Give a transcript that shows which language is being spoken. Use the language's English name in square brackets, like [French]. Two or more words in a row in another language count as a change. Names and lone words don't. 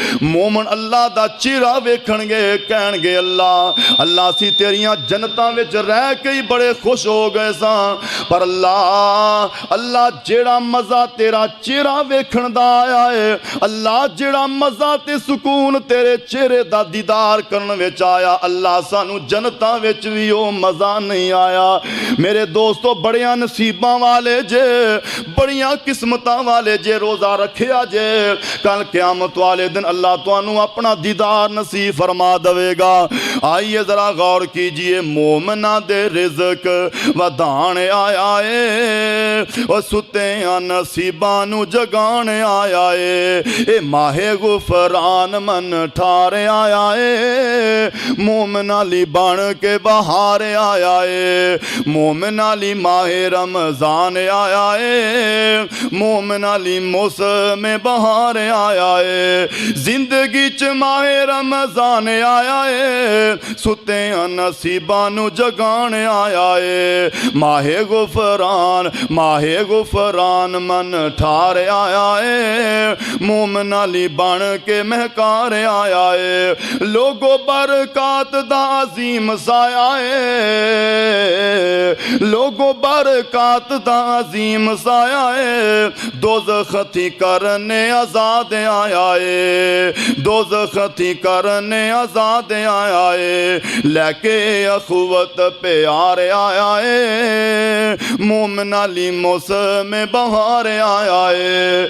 [Punjabi] مومن اللہ دا چہرہ ویکھن گے کہن گے اللہ سی تیریاں جنتاں وچ رہ کے ہی بڑے خوش ہو گئے ساں، پر اللہ جیڑا مزہ تیرا چہرہ ویکھن دا آیا ہے، اللہ جیڑا مزہ تے سکون تیرے چہرے دا دیدار کرن وچ آیا، اللہ سانو جنتاں وچ بھی او مزہ نہیں آیا۔ میرے دوستو بڑیاں نصیباں والے جے، بڑیاں قسمتاں والے جے، روزہ رکھیا جے، کل قیامت والے دن اللہ تانوں اپنا دیدار نصیب فرما دے گا۔ [Urdu] آئیے ذرا غور کیجئے، [Punjabi] مومنہ دے رزق ودان آیا ہے، اور ستیاں نصیباں نو جگان آیا ہے، اے ماہ غفران من ٹھار آیا ہے، مومن علی بن کے بہار آیا ہے، مومن علی ماہ رمضان آیا ہے، مومن علی موسم بہار آیا ہے، زندگی چ ماہ رمضان آیا ہے، ستیاں نصیباں نو جگان آیا ہے، ماہ غفران من ٹھار آیا ہے، مومن علی بن کے مہکار آیا ہے، لوگو برکات دا عظیم سایہ ہے، لوگو برکات دا عظیم سایہ ہے، دوزخ تھی کرنے آزاد آیا ہے، دوزخ تھی کرنے آزاد آیا ہے، لے کے اخوت پیار آیا ہے، مومن علی موسم بہار آیا ہے۔